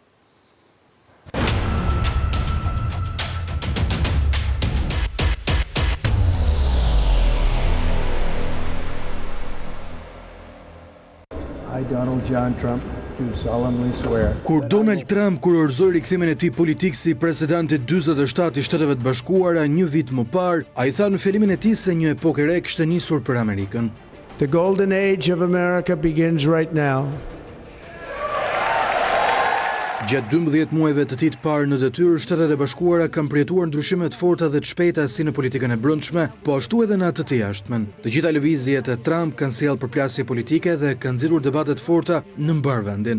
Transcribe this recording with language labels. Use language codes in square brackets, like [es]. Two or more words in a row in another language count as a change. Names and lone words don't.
[en] I, Donald John Trump, do solemnly swear. [sq] Kur Donald Trump kurorëzoi rikthimin e tij politik si presidenti 47 i Shteteve të Bashkuara një vit më parë, ai tha në fjalimin e tij se një epokë e re kishte nisur për Amerikën. [en] The golden age of America begins right now. [sq] Gjatë 12 muajve të tij të parë në detyrë, Shtetet e Bashkuara kanë përjetuar ndryshime të forta dhe të shpejta si në politikën e brendshme, po ashtu edhe në atë të jashtmen. Të gjitha lëvizjet e Trump kanë sjellë përplasje politike dhe kanë nxjerrur debate të forta në mbar vendin.